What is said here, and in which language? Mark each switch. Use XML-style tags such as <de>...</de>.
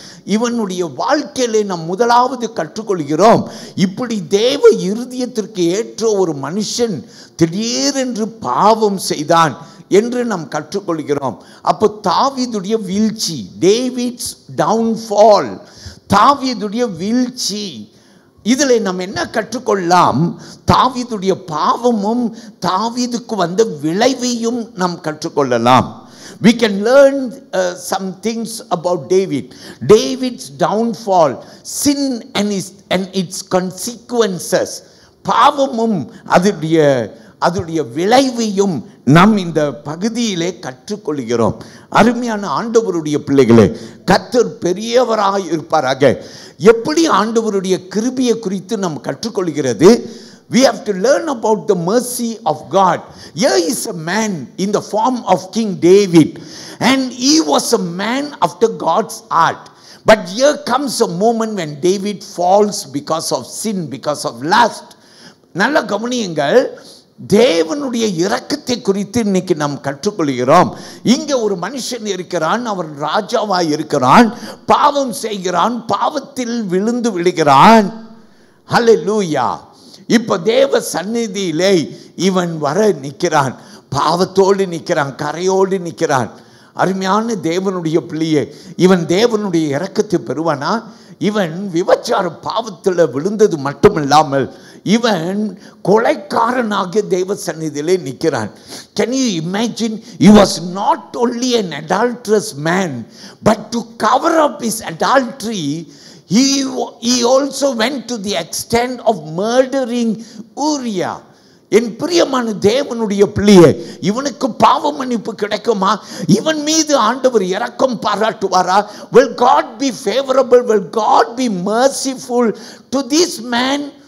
<ta>இவனுடைய வாழ்க்கையிலே நாம் முதலாவது கற்றுக்கொள்கிறோம், இப்படி தேவ இருதயத்திற்கு ஏற்ற ஒரு மனுஷன் திடீரென்று பாவம் செய்தான் என்று நாம் கற்றுக்கொள்கிறோம். அப்போ தாவீதுடைய வீழ்ச்சி,</ta> <en>David's downfall,</en> <ta>தாவீதுடைய வீழ்ச்சி. இதில் நம்ம என்ன கற்றுக்கொள்ளலாம்? தாவீதுடைய பாவமும் தாவீதுக்கு வந்த விளைவையும் நாம் கற்றுக்கொள்ளலாம்.</ta> <en>We can learn some things about David. David's downfall, sin and its consequences.</en> <ta>பாவமும் அதனுடைய விளைவையும் நாம் இந்த பகுதியிலே கற்றுக்கொள்கிறோம். அருமையான ஆண்டவருடைய பிள்ளைகளே, கர்த்தர் பெரியவராய் இருப்பாராக. எப்படி ஆண்டவருடைய கிருபையை குறித்து நாம் கற்றுக்கொள்கிறது?</ta> <en>We have to learn about the mercy of God. Here is a man in the form of King David, and he was a man after God's heart. But here comes a moment when David falls because of sin, because of lust.</en> <ta>நல்ல கவனியுங்கள், தேவனுடைய இரக்கத்தை குறித்து இன்னைக்கு நாம் கற்றுக்கொள்கிறோம். இங்கே ஒரு மனுஷன் இருக்கிறான், அவன் ராஜாவாய் இருக்கிறான், பாவம் செய்கிறான், பாவத்தில் விழுந்து விடுகிறான். ஹல்லேலூயா. இப்ப தேவ சந்நிதியிலே இவன் வர நிற்கிறான், பாவத்தோடு நிற்கிறான், கரையோடு நிற்கிறான். அருமையான தேவனுடைய பிள்ளையே, இவன் தேவனுடைய இரக்கத்தை பெறுவானா? இவன் விபச்சார பாவத்தில் விழுந்தது மட்டுமில்லாமல் இவன் கொலைக்காரனாக தேவ சந்நிதியிலே நிற்கிறான்.</ta> <en>Can you imagine? He was not only an adulterous man, but to cover up his adultery, he also went to the extent of murdering Uriah.</en> <ta>என் பிரியமான தேவனுடைய பிள்ளையே, இவனுக்கு பாவ மன்னிப்பு கிடைக்குமா? இவன் மீது ஆண்டவர் இரக்கம் பாராட்டுவாரா?</ta> <en>Will God be favorable? Will God be merciful to this man?</en>